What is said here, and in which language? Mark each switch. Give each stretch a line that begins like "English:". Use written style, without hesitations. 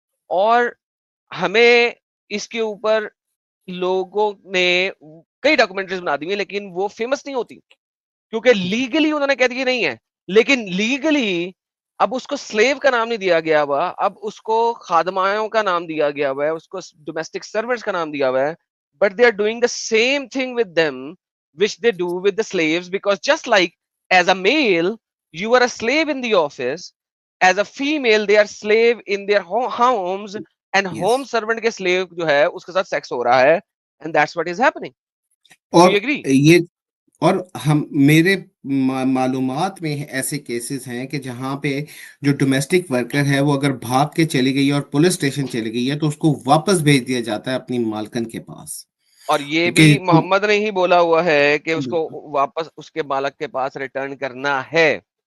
Urdu: اور ہمیں اس کے اوپر لوگوں نے کئی ڈاکومنٹریز بنا دی ہیں, لیکن وہ فیمس نہیں ہوتی کیونکہ لیگلی انہوں نے کہہ دیا نہیں ہے. لیکن لیگلی اب اس کو سلیو کا نام نہیں دیا گیا ہوا, اب اس کو خادمائوں کا نام دیا گیا ہوا ہے, اس کو ڈومیسٹک سرونٹس کا نام دیا ہوا ہے.
English: but they are doing the same thing with them which they do with the slaves, because just like as a male you are a slave in the office, as a female they are slave in their homes, and home servant کے slave
Urdu: جو ہے اس کے ساتھ
English: sex
Urdu: ہو رہا ہے,
English: and that's what is happening.
Urdu: اور
English: Do you agree?
Urdu: یہ اور ہم میرے معلومات میں ایسے کیسز ہیں کہ جہاں پہ جو ڈومیسٹک ورکر ہے وہ اگر بھاگ کے چلی گئی اور پولیس اسٹیشن چلی گئی ہے تو اس کو واپس بھیج دیا جاتا ہے اپنی مالکن کے پاس. اور یہ بھی محمد نے ہی بولا ہوا ہے کہ اس کو واپس اس کے مالک کے پاس ریٹرن کرنا ہے.